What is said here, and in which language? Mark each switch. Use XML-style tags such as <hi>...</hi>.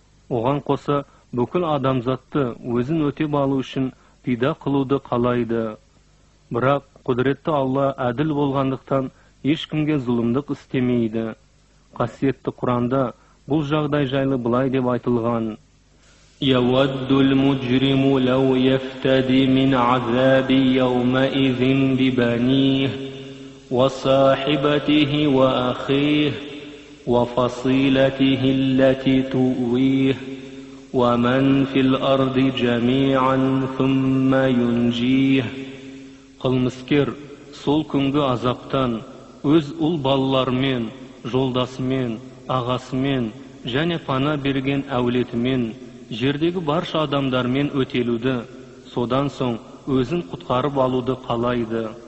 <kk>Оған қоса бүкіл адамзатты өзін өтеп алу үшін пида қылуды қалайды. Бірақ құдіретті Алла әділ болғандықтан ешкімге зұлымдық істемейді. Қасиетті Құранда бұл жағдай жайлы былай деп айтылған:</kk> <ar>يود المجرم لو يفتدي من عذاب يومئذ ببنيه وصاحبته وأخيه وفصيلته التي تؤويه ومن في الأرض جميعا ثم ينجيه.</ar> <kk>Қылмыскер сол күнгі азаптан өз ұл балаларымен, жолдасымен, ағасымен және пана берген әулетімен, жердегі барша адамдармен өтелуді, содан соң өзін құтқарып алуды қалайды.</kk>